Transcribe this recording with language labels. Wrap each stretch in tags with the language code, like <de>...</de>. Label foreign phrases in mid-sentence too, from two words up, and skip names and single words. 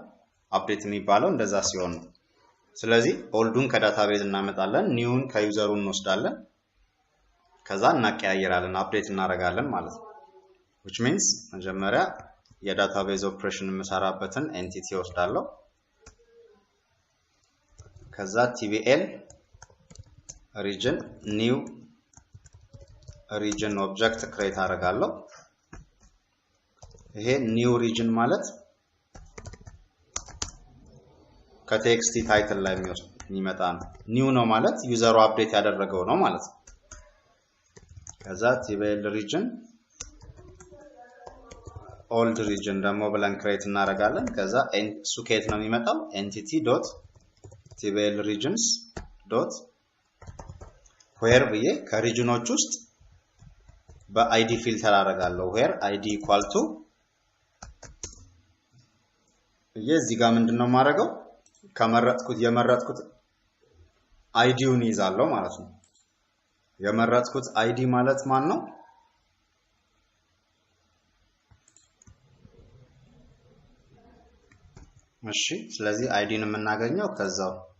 <am>አፕዴት የሚባለው እንደዛ ሲሆን ነው። ስለዚህ ኦልዱን ከዳታቤዝ እናመጣለን፣ ኒውን ከዩዘሩ እንወስዳለን፣ ከዛ እናቀያየራለን፣ አፕዴት እናደርጋለን ማለት ነው።</am> <en>which means</en> <am>መጀመሪያ የዳታቤዝ ኦፕሬሽን የምሰራበትን ኤንቲቲ ወስዳለሁ፣ ከዛ</am> <en>tbl region new region object create</en> <am>አደርጋለሁ። ይሄ</am> <en>new region</en> <am>ማለት ከቴክስት ታይትል ላይ የሚመጣ ነው። ኒው ነው ማለት ዩዘሩ አፕዴት ያደረገው ነው ማለት ነው። ከዛ</am> <en>tbl region old region</en> <am>ደግሞ ብለን ክሬት እናደርጋለን። ከዛ እሱ ከየት ነው የሚመጣው?</am> <en>entity.tbl regions dot where</en> <am>ብዬ ከሪጅኖች ውስጥ በአይዲ ፊልተር አደርጋለሁ።</am> <en>where id equal to</en> <am>እዚህ ጋር ምንድነው ማረጋው የመረጥኩት አይዲውን ይዛለው ማለት ነው የመረጥኩት አይዲ ማለት ማን ነው እሺ ስለዚህ አይዲን የምናገኘው ከዛው</am>